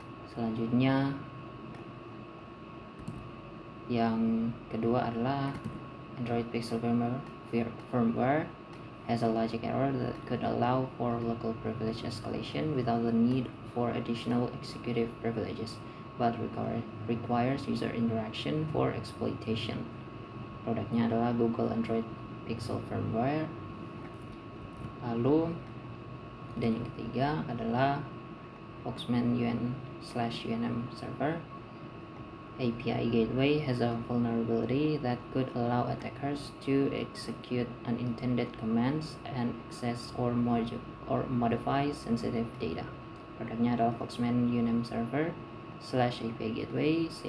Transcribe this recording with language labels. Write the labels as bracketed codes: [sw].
[id] Selanjutnya yang kedua adalah [en] Android Pixel firmware has a logic error that could allow for local privilege escalation without the need for additional executive privileges, but requires user interaction for exploitation. [id] Produknya adalah Google Android Pixel firmware. Lalu dan yang ketiga adalah Foxman UN/UNM server. [en] API gateway has a vulnerability that could allow attackers to execute unintended commands and access or modify sensitive data. [id] Produknya adalah Foxman UNM server /API gateway.